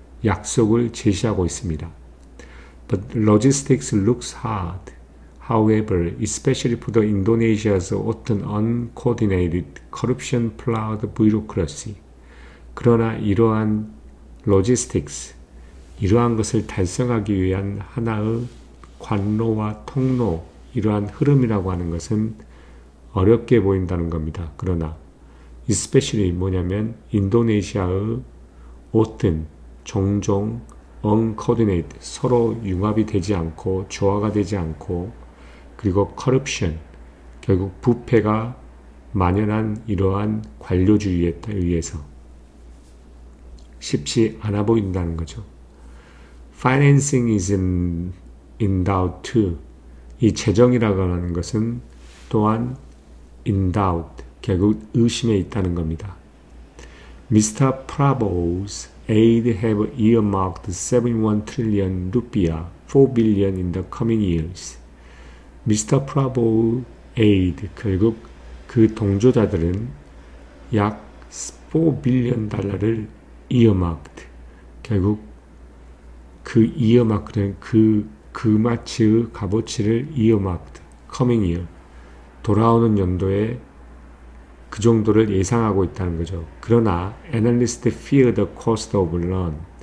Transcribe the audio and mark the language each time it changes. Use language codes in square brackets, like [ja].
[ko] 약속을 제시하고 있습니다. [en] But logistics looks hard. However, especially for the Indonesia's often uncoordinated, corruption-plowed bureaucracy. [ko] 그러나 이러한 logistics, 이러한 것을 달성하기 위한 하나의 관로와 통로, 이러한 흐름이라고 하는 것은 어렵게 보인다는 겁니다. 그러나 especially 뭐냐면 인도네시아의 often, 종종 uncoordinated, 서로 융합이 되지 않고 조화가 되지 않고 그리고 corruption, 결국 부패가 만연한 이러한 관료주의에 의해서 쉽지 않아 보인다는 거죠. [en] Financing is in doubt too. [ko] 이 재정이라고 하는 것은 또한 [en] in doubt, [ko] 결국 의심에 있다는 겁니다. [en] Mr. Prabowo's aide have earmarked 71 trillion rupiah, 4 billion in the coming years. Mr. [ko] Prabowo aide, 결국 그 동조자들은 약 4 빌리언 달러를 earmarked, 결국 그 earmark는 그 마치의 값어치를 earmarked, [en] coming year, [ko] 돌아오는 연도에 그 정도를 예상하고 있다는 거죠. 그러나 [en] analysts fear the cost of loan.